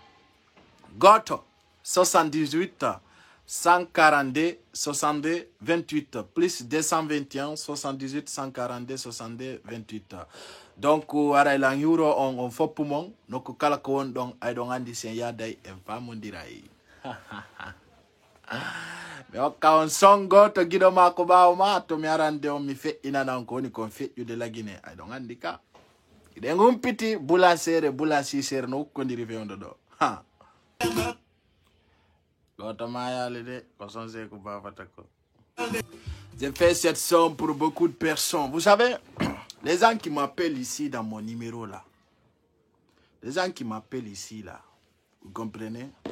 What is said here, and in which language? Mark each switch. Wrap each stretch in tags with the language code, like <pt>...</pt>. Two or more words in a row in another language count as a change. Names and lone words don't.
<ff>goto 78 142 62 28 plus 221 78 142 62 28 donc ara ilan euro on foppumon nokku kala ko won don ay don andi sen yaday en famondiray me hokka on songo to gido ma ko bawo ma to mi arande on mi feƴƴinanan ko woni kon feƴƴude lagine ay don andi ka ide ngumpiti bulansi sere no hukkondiri fewndo do ha</ff> <fr>j'ai fait cette somme pour beaucoup de personnes. Vous savez, les gens qui m'appellent ici dans mon numéro là, les gens qui m'appellent ici là, Vous comprenez?</fr>